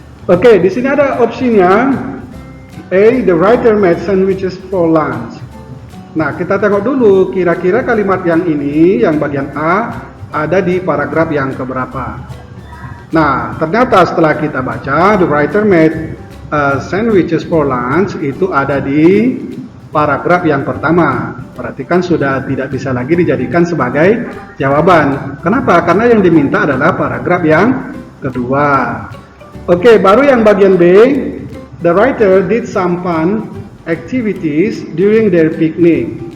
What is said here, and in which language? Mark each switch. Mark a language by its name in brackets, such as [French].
[Indonesian] Oke, di sini ada opsinya A, [English] the writer made sandwiches for lunch. [Indonesian] Nah, kita tengok dulu kira-kira kalimat yang ini, yang bagian A, ada di paragraf yang keberapa. Nah, ternyata setelah kita baca, [English] the writer made sandwiches for lunch, [Indonesian] itu ada di paragraf yang pertama. Berarti kan sudah tidak bisa lagi dijadikan sebagai jawaban. Kenapa? Karena yang diminta adalah paragraf yang kedua. Oke, baru yang bagian B, [English] the writer did some fun activities during their picnic.